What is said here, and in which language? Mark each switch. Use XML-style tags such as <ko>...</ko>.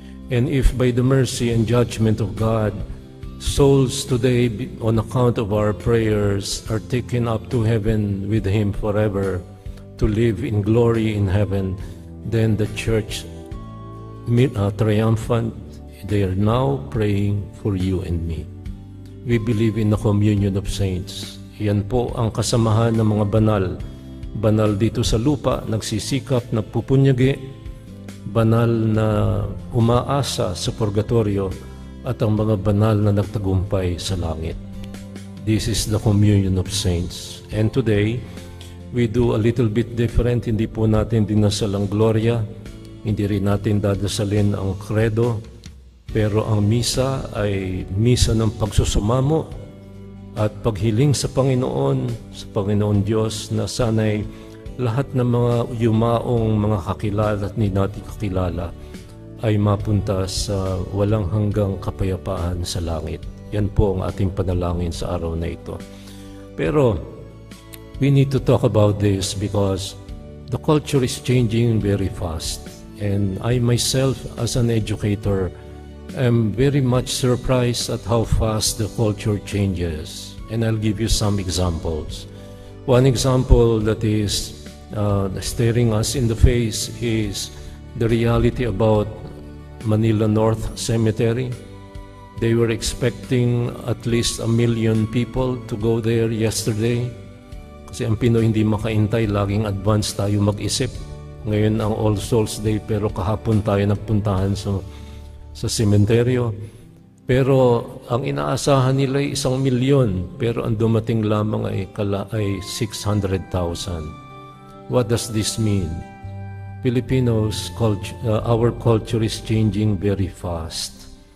<en>And if by the mercy and judgment of God, souls today, on account of our prayers, are taken up to heaven with Him forever, to live in glory in heaven, then the Church Triumphant, they are now praying for you and me. We believe in the communion of saints.</en> <tl>Yan po ang kasamahan ng mga banal dito sa lupa, nagsisikap, nagpupunyagi, banal na umaasa sa purgatorio, at ang mga banal na nagtagumpay sa langit.</tl> <en>This is the communion of saints. And today, we do a little bit different.</en> <tl>Hindi po natin dinasal ang Gloria, hindi rin natin dadasalin ang Credo, pero ang misa ay misa ng pagsusumamo at paghiling sa Panginoon Diyos, na sana'y lahat ng mga yumaong mga kakilala at hindi natin kakilala ay mapunta sa walang hanggang kapayapaan sa langit. Yan po ang ating panalangin sa araw na ito. Pero</tl> <en>we need to talk about this because the culture is changing very fast. And I myself, as an educator, am very much surprised at how fast the culture changes. And I'll give you some examples. One example that is staring us in the face is the reality about Manila North Cemetery. They were expecting at least 1 million people to go there yesterday.</en> <tl>Kasi ang Pinoy hindi makaintay, laging advance tayo mag-isip. Ngayon ang All Souls Day, pero kahapon tayo nagpuntahan sa sementeryo. Pero ang inaasahan nila ay 1 milyon, pero ang dumating lamang ay 600,000.</tl> <en>What does this mean? Filipinos, our culture is changing very fast.</en>